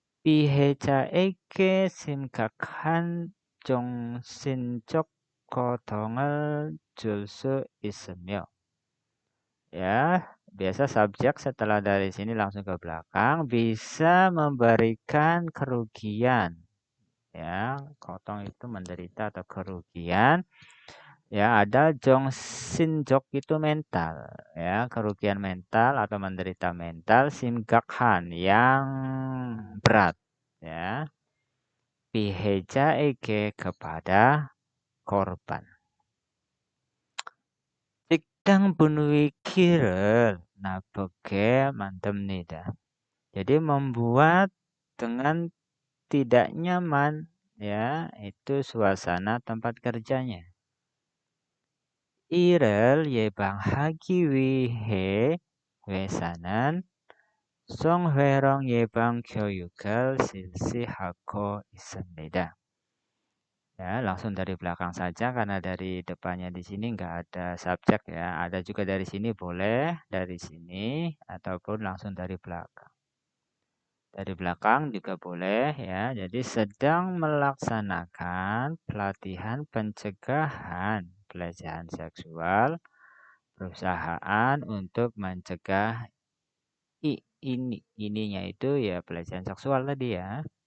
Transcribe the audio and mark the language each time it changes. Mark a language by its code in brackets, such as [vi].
[ko] 피해자에게 심각한 정신적 고통을 줄 수 있으며. [id] Ya, biasa subjek setelah dari sini langsung ke belakang bisa memberikan kerugian. Ya, kotong itu menderita atau kerugian. Ya, ada jongsinjok itu mental, ya, kerugian mental atau menderita mental, simgakhan yang berat, ya. Pihejaeke kepada korban. [ko] 직장 분위기를 나쁘게 만듭니다. [id] Jadi membuat dengan tidak nyaman, ya, itu suasana tempat kerjanya. [ko] 이를 예방하기 위해 회사는 성희롱 예방 교육을 실시하고 있습니다. [id] Ya, langsung dari belakang saja karena dari depannya di sini nggak ada subjek ya. Ada juga dari sini boleh, dari sini ataupun langsung dari belakang. Dari belakang juga boleh ya. Jadi sedang melaksanakan pelatihan pencegahan pelecehan seksual perusahaan untuk mencegah ininya itu ya pelecehan seksual tadi ya.